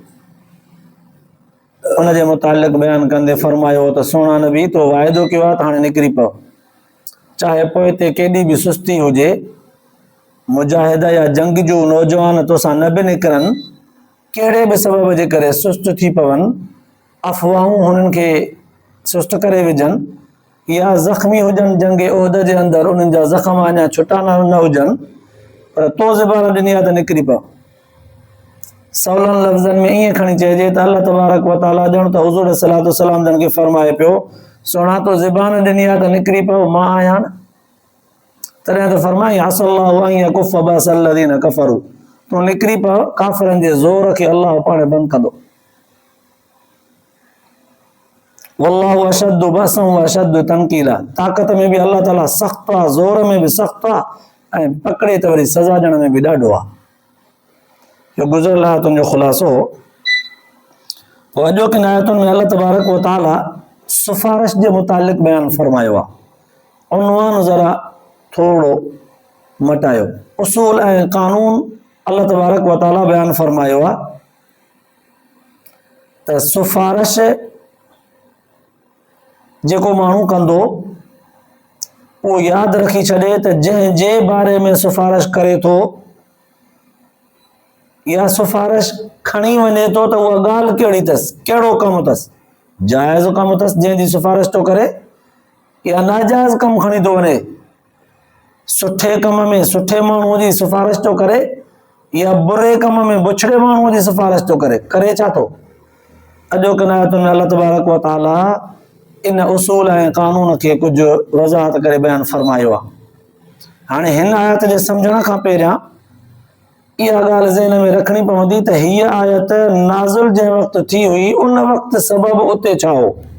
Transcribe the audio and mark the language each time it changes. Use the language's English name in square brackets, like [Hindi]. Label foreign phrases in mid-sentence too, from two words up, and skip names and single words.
[Sindhi] उन जे मुतालिक़ बयानु कंदे फरमायो त सोना नबी तो वाइदो कयो आहे त हाणे निकिरी पओ, चाहे पोइ हिते केॾी बि सुस्ती हुजे, मुजाहिद या जंग जो नौजवान तोसां न बि निकिरनि, कहिड़े बि सबब जे करे सुस्त थी पवनि, अफ़वाहूं हुननि खे सुस्त करे विझनि या ज़ख़्मी हुजनि जंग उहद जे अंदरि उन्हनि जा ज़ख़्म अञा छुटा न हुजनि, पर तो ज़बान ॾिनी आहे त निकिरी पओ। सवलनि लफ़्ज़नि में ईअं खणी चइजे त [Arabic] الله تبارك وتعالى [Sindhi] ॼण त हुज़ूर सलातो सलाम जन खे फरमाए पियो सोना तो ज़बान ॾिनी आहे त निकिरी पओ, मां आहियां न। तॾहिं त फरमाई [Arabic] عسى الله أن يكف بأس الذين كفروا, [Sindhi] तूं निकिरी पओ, काफ़िरनि जे ज़ोर खे अल्लाह पाण बंदि कंदो। [Arabic] والله أشد بأسا وأشد تنكيلا, [Sindhi] ताक़त में बि अल्लाह ताला सख़्तु आहे, ज़ोर में बि सख़्तु आहे ऐं पकड़े त वरी सज़ा ॾियण में बि ॾाढो आहे। जो गुज़िरियल आयतुनि जो ख़ुलासो पोइ अॼोकिन आयतुनि में [Arabic] الله تبارك وتعالى [Sindhi] सिफ़ारिश जे मुतालिक़ बयानु फरमायो आहे। उन्वान ज़रा थोरो मटायो, उसूल ऐं क़ानून [Arabic] الله تبارك وتعالى [Sindhi] बयानु फरमायो आहे त सिफ़ारिश जेको माण्हू कंदो उहो यादि रखी छॾे त जंहिंजे बारे में सिफ़ारिश करे थो या सिफ़ारिश खणी वञे थो त उहा ॻाल्हि कहिड़ी अथसि, कहिड़ो कमु अथसि, जाइज़ कमु अथसि जंहिंजी सिफ़ारिश थो करे या नाजाइज़ कमु खणी थो वञे, सुठे कम में सुठे माण्हूअ जी सिफ़ारिश थो करे या बुरे कम में बुछड़े माण्हूअ जी सिफ़ारिश थो करे छा थो। अॼोकिन आयतुनि में [Arabic] الله تبارك وتعالى [Sindhi] इन उसूल ऐं क़ानून खे कुझु वज़ाहत करे बयानु फरमायो आहे। हाणे हिन आयत जे सम्झण खां पहिरियां इहा ॻाल्हि ज़हन में रखणी पवंदी त हीअ आयत नाज़िल जंहिं वक़्तु थी हुई उन वक़्तु सबब उते छा हो।